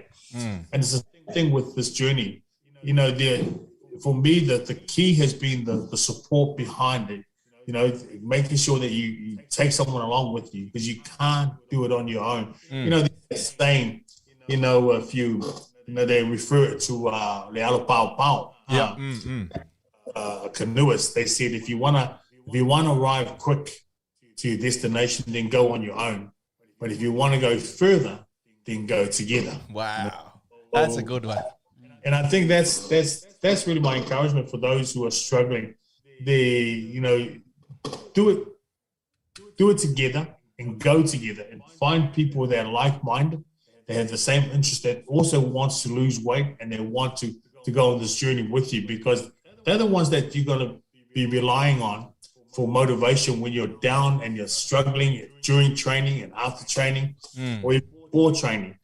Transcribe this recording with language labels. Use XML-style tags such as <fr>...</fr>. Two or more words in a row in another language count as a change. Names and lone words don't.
<en>And it's the same thing with this journey. You know, for me, the key has been the support behind it. You know, making sure that you take someone along with you because you can't do it on your own. You know, they're saying, you know, they refer it to lealo pau pau. Canoeists, they said if you wanna arrive quick to your destination, then go on your own. But if you want to go further, then go together. Wow, that's a good one. And I think that's really my encouragement for those who are struggling. You know, do it together and go together and find people that are like-minded, that have the same interest, that also wants to lose weight and they want to go on this journey with you, because they're the ones that you're going to be relying on for motivation when you're down and you're struggling during training and after training or even before training.</en>